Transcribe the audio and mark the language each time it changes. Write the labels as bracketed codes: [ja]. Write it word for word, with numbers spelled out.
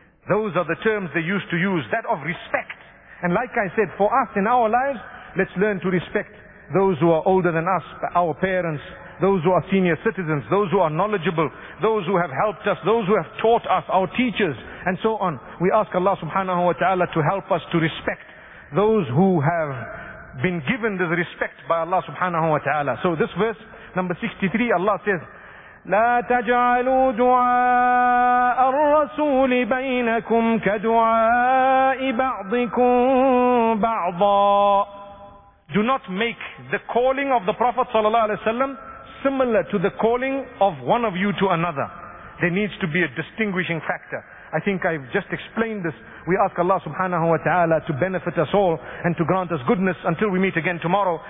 [en] Those are the terms they used to use, that of respect. And like I said, for us in our lives, let's learn to respect those who are older than us, our parents, those who are senior citizens, those who are knowledgeable, those who have helped us, those who have taught us, our teachers, and so on. We ask Allah subhanahu wa ta'ala to help us to respect those who have been given this respect by Allah subhanahu wa ta'ala. So this verse, number sixty-three, Allah says, [ar] لا تجعلوا دعاء الرسول بينكم كدعاء بعضكم بعضا. [en] Do not make the calling of the Prophet ﷺ similar to the calling of one of you to another. There needs to be a distinguishing factor. I think I've just explained this. We ask Allah subhanahu wa ta'ala to benefit us all and to grant us goodness until we meet again tomorrow.